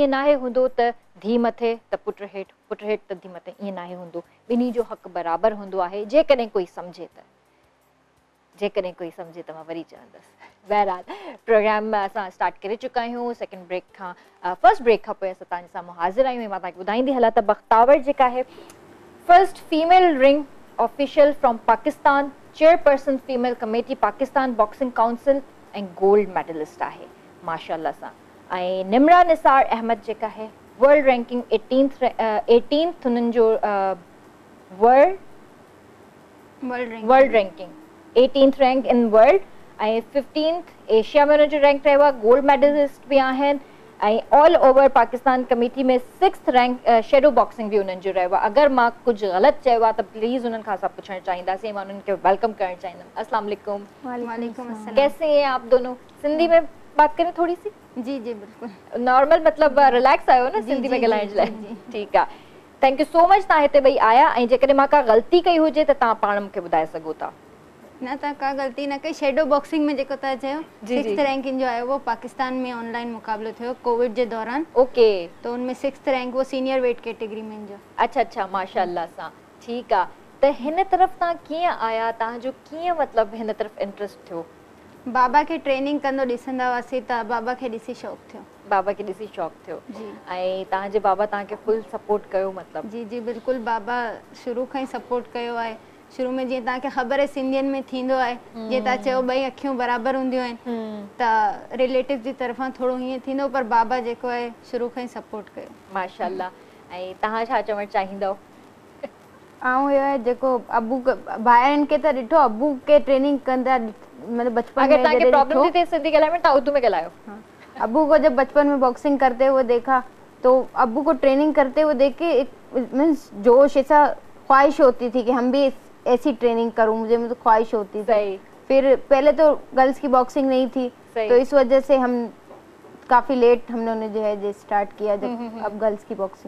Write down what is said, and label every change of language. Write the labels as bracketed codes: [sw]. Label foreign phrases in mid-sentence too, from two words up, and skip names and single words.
[sd] ईअं नाहे हूंदो त धीउ मथे त पुट हेठि, पुट हेठि त धीउ मथे, ईअं नाहे हूंदो। ॿिन्ही जो हक़ु बराबरि हूंदो आहे, जेकॾहिं कोई सम्झे त, जेकॾहिं कोई सम्झे त मां वरी चवंदसि। बहरहाल प्रोग्राम असां स्टार्ट करे चुका आहियूं। [en] second break [sd] खां [en] first break [sd] खां पोइ असां तव्हांजे साम्हूं हाज़िर आहियूं ऐं मां तव्हांखे ॿुधाईंदी हलां त बख़्तावर जेका आहे [en] first female ring official from Pakistan, chairperson female committee Pakistan boxing council [sd] ऐं [en] gold medalist [sd] आहे माशाल्लाह सां। ऐं निमरा निसार अहमद जेका आहे [en] world ranking 18th [sd] हुननि जो [en] world ranking 18th rank in world [sd] ऐं 15th एशिया में हुनजो रैंक रहियो आहे। [en] gold medalist [sd] बि आहिनि ऐं [en] all over Pakistan committee [sd] में [en] 6th rank shadow boxing [sd] बि हुननि जो रहियो आहे। अगरि मां कुझु ग़लति चयो आहे त प्लीज़ उन्हनि खां असां पुछणु चाहींदासीं, मां उन्हनि खे वेलकम करणु चाहींदमि। अस्सलाम वालेकुम। वालेकुम अस्सलाम। [ur] کیسے ہیں آپ دونوں? سندھی میں بات کریں تھوڑی سی? جی جی بالکل [sd] नॉर्मल, मतलब रिलैक्स आयो न सिंधी में ॻाल्हाइण जे लाइ? ठीकु आहे, [en] thank you so much [sd] तव्हां हिते ॿई आया। ऐं जेकॾहिं मां का ग़लती कई हुजे त तव्हां पाण मूंखे ॿुधाए सघो था। न, तव्हां का ग़लती न कई। [en] shadow boxing [sd] में जेको तव्हां चयो [en] 6th ranking [sd] जो आयो वो पाकिस्तान में ऑनलाइन मुक़ाबलो थियो कोविड जे दौरान। ओके, [ur] تو ان میں [en] 6th rank [ur] وہ [en] senior weight category [ur] میں جو. [sd] अच्छा अच्छा, माशाल्लाह सां। ठीकु आहे, त हिन तरफ़ तव्हां कीअं आया, तव्हांजो कीअं मतिलबु हिन तरफ़ इंट्रस्ट थियो? बाबा खे ट्रेनिंग कंदो ॾिसंदा हुआसीं त बाबा खे ॾिसी शौक़ु थियो। बाबा खे ॾिसी शौक़ु थियो जी। ऐं तव्हांजे बाबा तव्हांखे [en] full support [sd] कयो मतिलबु? जी जी बिल्कुलु, बाबा शुरू खां ई सपोर्ट कयो आहे। शुरू में जीअं तव्हांखे ख़बर आहे सिंधियुनि में थींदो आहे, जीअं तव्हां चयो ॿई अखियूं बराबरि हूंदियूं आहिनि त रिलेटिव जी तरफ़ां थोरो हीअं थींदो, पर बाबा जेको आहे शुरू खां ई सपोर्ट कयो माशाल्लाह। ऐं तव्हां छा चवणु चाहींदव? ऐं इहो आहे जेको अबू भाइरनि खे त ॾिठो अबू के ट्रेनिंग कंदा, मतलब बचपन में [ur] अगर [sd] तव्हांखे प्रॉब्लम थी थिए सिंधी ॻाल्हाइण में, तव्हां उर्दू में ॻाल्हायो। [ur] ابو کو جب بچپن میں باکسنگ کرتے ہوئے دیکھا تو ابو کو ٹریننگ کرتے ہوئے دیکھ کے ایک مینز جوش، ایسا خواہش ہوتی تھی کہ ہم بھی ایسی ٹریننگ کروں، مجھے تو خواہش ہوتی تھی. پھر پہلے تو گرلز کی باکسنگ نہیں تھی، تو اس وجہ سے ہم کافی لیٹ ہم نے انہیں جو ہے اسٹارٹ کیا جب اب گرلز کی باکسنگ.